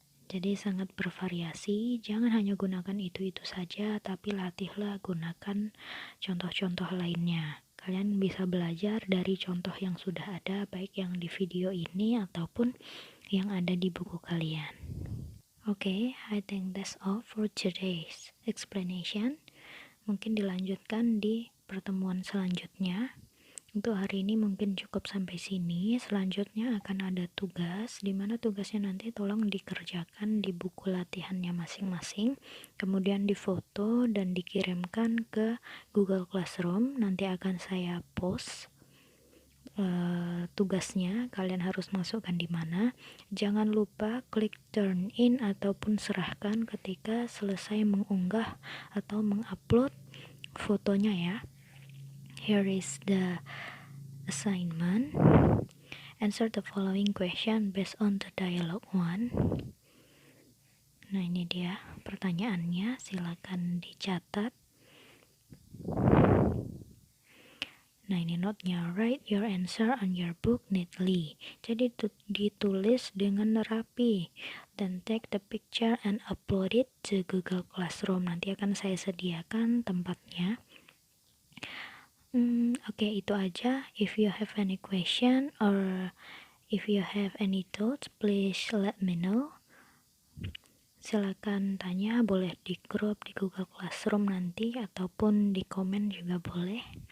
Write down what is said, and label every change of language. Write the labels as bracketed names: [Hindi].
[Indonesian] Jadi sangat bervariasi, jangan hanya gunakan itu-itu saja, tapi latihlah gunakan contoh-contoh lainnya. Kalian bisa belajar dari contoh yang sudah ada, baik yang di video ini ataupun yang ada di buku kalian. [English] Okay, I think that's all for today's explanation. [Indonesian] Mungkin dilanjutkan di pertemuan selanjutnya. Untuk hari ini mungkin cukup sampai sini. Selanjutnya akan ada tugas, di mana tugasnya nanti tolong dikerjakan di buku latihannya masing-masing, kemudian difoto dan dikirimkan ke Google Classroom. Nanti akan saya post tugasnya, kalian harus masukkan di mana. Jangan lupa klik turn in ataupun serahkan ketika selesai mengunggah atau mengupload fotonya ya. [English] Here is the assignment. Answer the following question based on the dialogue 1. [Indonesian] Nah, ini dia pertanyaannya, silakan dicatat. Nah, ini note-nya, [English] write your answer on your book neatly. [Indonesian] Jadi ditulis dengan rapi. [English] Then take the picture and upload it to Google Classroom. [Indonesian] Nanti akan saya sediakan tempatnya. Oke, itu aja. [English] If you have any question or if you have any thoughts, please let me know. [Indonesian] Silakan tanya, boleh di grup di Google Classroom nanti ataupun di komen juga boleh.